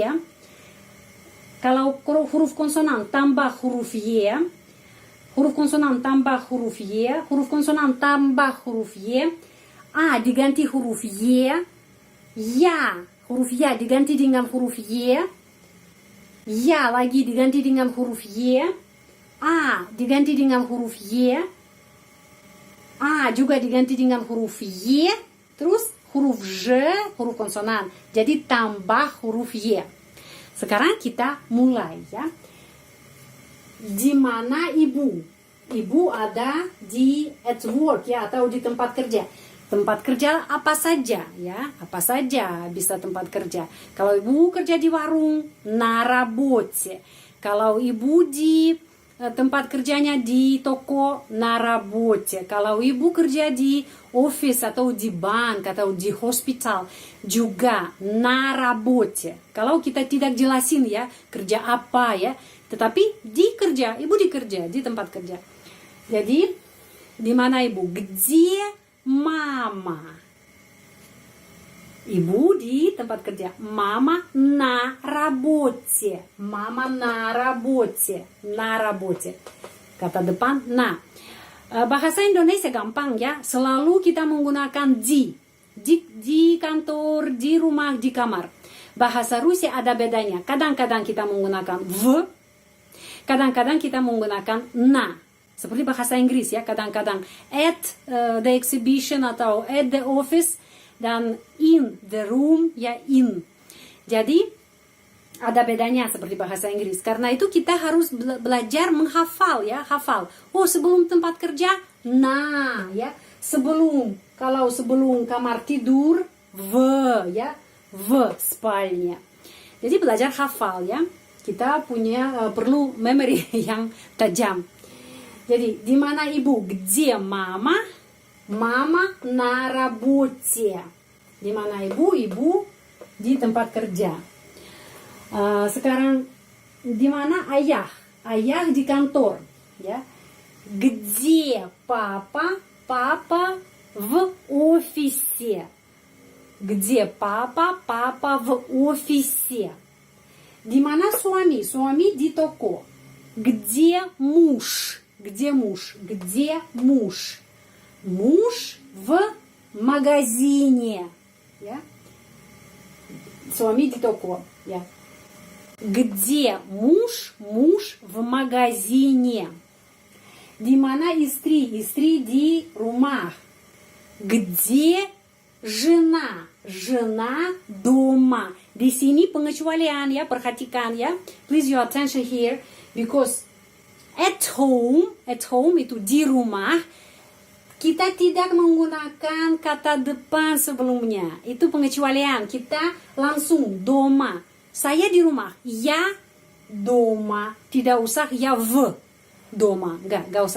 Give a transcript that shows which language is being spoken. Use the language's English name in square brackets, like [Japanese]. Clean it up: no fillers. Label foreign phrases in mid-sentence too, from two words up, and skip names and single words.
[Indonesian] Kalau huruf konsonan tambah huruf Y, huruf konsonan tambah huruf Y, huruf konsonan tambah huruf Y, A diganti huruf Y, ya, huruf ya diganti dengan huruf Y, ya lagi diganti dengan huruf Y, A diganti dengan huruf Y, A juga diganti dengan huruf Y, terus huruf J, huruf konsonan. Jadi tambah huruf Y. Sekarang kita mulai ya. Di mana ibu? Ibu ada di [English] at work [Indonesian] ya atau di tempat kerja. Tempat kerja apa saja ya? Apa saja bisa tempat kerja. Kalau ibu kerja di warung, [Russian] на работе. [Indonesian] Kalau ibu di tempat kerjanya di toko, [Russian] на работе. [Indonesian] Kalau ibu kerja di office atau di bank atau di hospital, juga [Russian] на работе. [Indonesian] Kalau kita tidak jelasin ya, kerja apa ya, tetapi di kerja, ibu di kerja, di tempat kerja. Jadi, di mana ibu? [Russian] Где мама? [Indonesian] Ibu di tempat kerja. [Russian] Мама на работе. Мама на работе. На работе. [Indonesian] Kata depan na. Bahasa Indonesia gampang ya. Selalu kita menggunakan di. Di kantor, di rumah, di kamar. Bahasa Rusia ada bedanya. Kadang-kadang kita menggunakan v. Kadang-kadang kita menggunakan na. Seperti bahasa Inggris ya. Kadang-kadang [English] at the exhibition [Indonesian] atau [English] at the office. [Indonesian] Dan [English] in the room [Indonesian] ya in. Jadi ada bedanya seperti bahasa Inggris. Karena itu kita harus belajar menghafal ya, hafal. Oh, sebelum tempat kerja, nah ya. Sebelum, kalau sebelum kamar tidur, v ya, [Russian] в спальня. [Indonesian] Jadi belajar hafal ya. Kita punya perlu memory yang tajam. Jadi di mana ibu? [Russian] Где мама? Мама на работе. [Indonesian] Di mana ibu? Ibu di tempat kerja. Sekarang di mana ayah? Ayah di kantor, ya. [Russian] Где папа? Папа в офисе. Где папа? Папа в офисе. [Indonesian] Di mana suami? Suami di toko. [Russian] Где муж? Где муж? Где муж? Муж в магазине. [Indonesian] Ya. Suami di toko. Ya. [Russian] Где муж? Муж в магазине. [Indonesian] Di mana istri? Istri di rumah. [Russian] Где жена? Жена дома. [Indonesian] Di sini pengecualian ya, perhatikan ya. [English] Please your attention here because at home [Indonesian] itu di rumah. Kita tidak menggunakan kata depan sebelumnya. Itu pengecualian. Kita langsung doma. Saya di rumah. [Russian] Я дома. [Indonesian] Tidak usah ya v. Doma. Enggak usah.